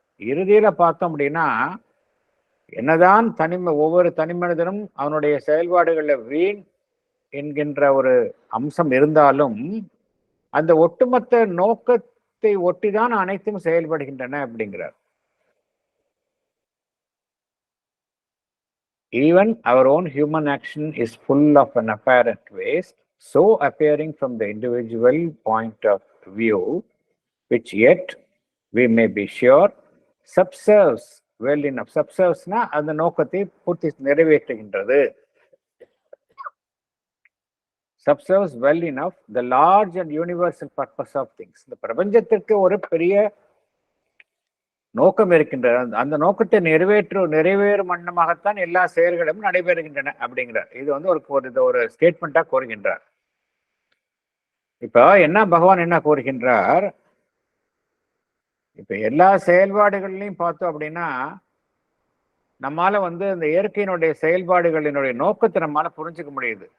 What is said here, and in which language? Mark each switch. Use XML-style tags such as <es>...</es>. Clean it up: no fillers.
<ta>இறுதியில பார்த்தோம் அப்படின்னா, என்னதான் ஒவ்வொரு தனி மனிதனும் அவனுடைய செயல்பாடுகள்ல வீண் என்கின்ற ஒரு அம்சம் இருந்தாலும், அந்த ஒட்டுமொத்த நோக்கத்தை ஒட்டிதான் அனைத்தும் செயல்படுகின்றன அப்படிங்கிறார்.</ta> <en>Even our own human action is full of an apparent waste, so appearing from the individual point of view, which yet we may be sure subserves well enough.</en> <ta>Subservesனா அந்த நோக்கத்தை பூர்த்தி நிறைவேற்றுகின்றது.</ta> <en>Subserves well enough the large and universal purpose of things.</en> <ta>இந்த பிரபஞ்சத்திற்கு ஒரு பெரிய நோக்கம் இருக்கின்றது. அந்த நோக்கத்தை நிறைவேறும் வண்ணமாகத்தான் எல்லா செயல்களும் நடைபெறுகின்றன அப்படிங்கிறார். இது ஒரு ஸ்டேட்மெண்டா கூறுகின்றார். இப்ப பகவான் என்ன கூறுகின்றார், இப்ப எல்லா செயல்பாடுகள்லையும் பார்த்தோம் அப்படின்னா, நம்மால இந்த இயற்கையினுடைய செயல்பாடுகளினுடைய நோக்கத்தை நம்மால புரிஞ்சுக்க முடியுது.</ta>